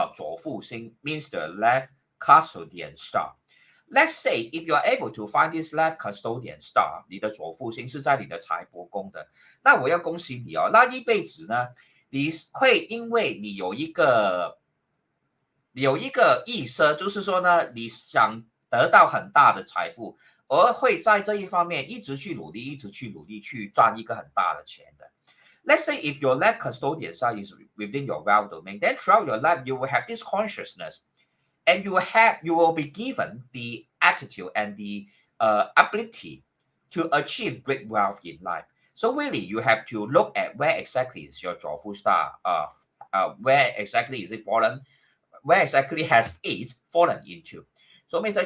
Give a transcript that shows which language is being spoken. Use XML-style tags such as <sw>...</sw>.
<en>左腹星 means the left custodian star. Let's say if you are able to find this left custodian star,</en> <zh>你的左腹星是在你的财帛宫的，那我要恭喜你哦，那一辈子呢，你会因为你有一个意识，就是说呢，你想得到很大的财富，而会在这一方面一直去努力去赚一个很大的钱的。</zh> <en>Let's say if your left custodian star is within your wealth domain, then throughout your life you will have this consciousness, and you will be given the attitude and the ability to achieve great wealth in life. So really, you have to look at where exactly is your 左腹 star, where exactly is it fallen.Where exactly has it fallen into? So, Mr.</en>